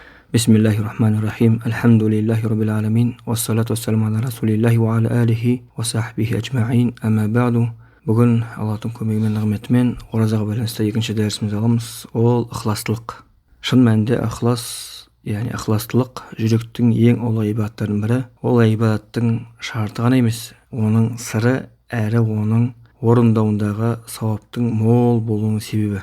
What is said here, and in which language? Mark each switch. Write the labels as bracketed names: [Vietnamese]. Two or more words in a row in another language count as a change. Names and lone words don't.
[Arabic] بسم الله الرحمن الرحيم. الحمد لله رب العالمين. والصلاة والسلام على رسول الله وعلى آله وصحبه أجمعين. أما بعد. [Kazakh] Бүгін Аллахтың көмегімен, нығметімен оразаға байланысты екінші дәрісімізді аламыз. Ол ықыластылық. Шын мәнінде ықыластылық жүректің ең ұлы ибадаттарының бірі. Ол ибадаттың шарты ғана емес, оның сыры әрі оның орындауындағы сауаптың мол болуының себебі.